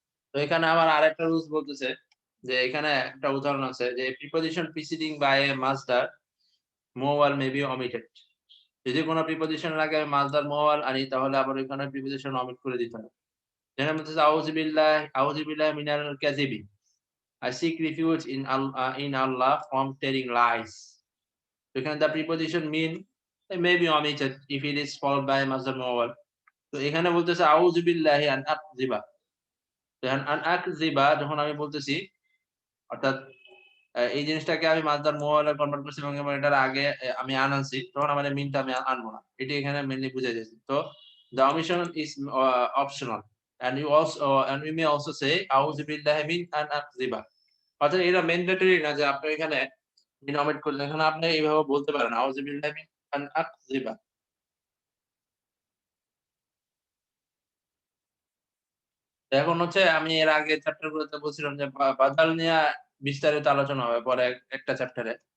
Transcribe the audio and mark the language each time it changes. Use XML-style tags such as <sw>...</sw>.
<bn>তো এখানে আমার আরেকটা রুলস বলতেছে যে এখানে একটা উদাহরণ আছে যে preposition preceding by A মাসদার মোয়াল may be omitted. যদি কোনো প্রিপোজিশন এর আগে আমি মাসদার মোয়াল আনি তাহলে আবার ওইখানে প্রিপোজিশন ওমিট করে দিতে হবে। যেখানে বলতেছে</bn> <ar>আউযু বিল্লাহি মিনাল কাযিবি।</ar> <en>I seek refuge in Allah from telling lies. So এখানে the preposition mean may be omitted if it is followed by masdar muawwal.</en> <bn>তো এখানে বলতেছে</bn> <ar>আউযু বিল্লাহি আন আকযিবা।</ar> <bn>তো এখন আন আকযিবা যখন আমি বলতেছি, অর্থাৎ এই জিনিসটাকে আমি মাসদার মুআওয়ালে কনভার্ট করছি এবং এটার আগে আমি আন আনছি, তখন আমার এই মিনটা আমি আনবো না। এটি এখানে মেইনলি বুঝাই দিয়েছি।</bn> <en>তো the omission is optional and we may also say</en> <ar>আউযু বিল্লাহি মিন আন আকযিবা।</ar> <bn>অর্থাৎ এটা ম্যান্ডেটরি না যে আপনি এখানে মিন omit করলেন। এখানে আপনি এইভাবে বলতে পারেন</bn> <ar>আউযু বিল্লাহি মিন আন আকযিবা।</ar> <bn>তো এখন হচ্ছে আমি এর আগে চ্যাপ্টার গুলোতে বলছিলাম যে বাদাল নিয়ে বিস্তারিত আলোচনা হবে পরে একটা চ্যাপ্টারে।</bn>